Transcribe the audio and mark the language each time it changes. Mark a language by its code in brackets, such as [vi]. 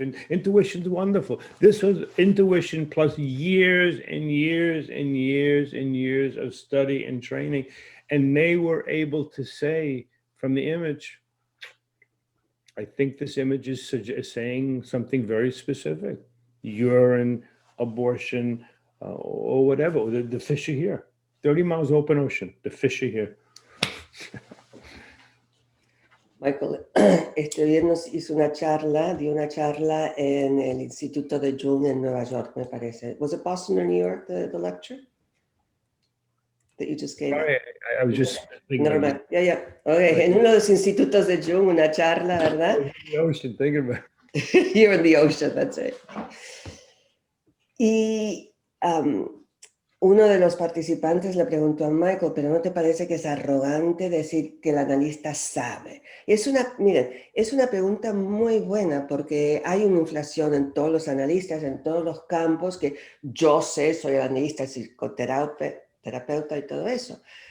[en] And intuition's wonderful. This was intuition plus years and years and years and years of study and training, and they were able to say from the image, I think this image is saying something very specific: urine, abortion, or whatever. The fish are here. 30 miles open ocean, the fish are here. [es] Michael, este viernes dio una charla en el Instituto de Jung en Nueva York, me parece. [en] Was it Boston or New York, the lecture that you just gave? Sorry, I was just thinking. Never mind. Yeah. [es] Okay, en uno de los institutos de Jung, una charla, ¿verdad? [en] In the ocean, thinking about it. You're in the ocean, that's it. [es] Y uno de los participantes le preguntó a Michael, ¿pero no te parece que es arrogante decir que el analista sabe? Miren, es una pregunta muy buena porque hay una inflación en todos los analistas, en todos los campos, que yo sé, soy analista, psicoterapeuta y todo eso.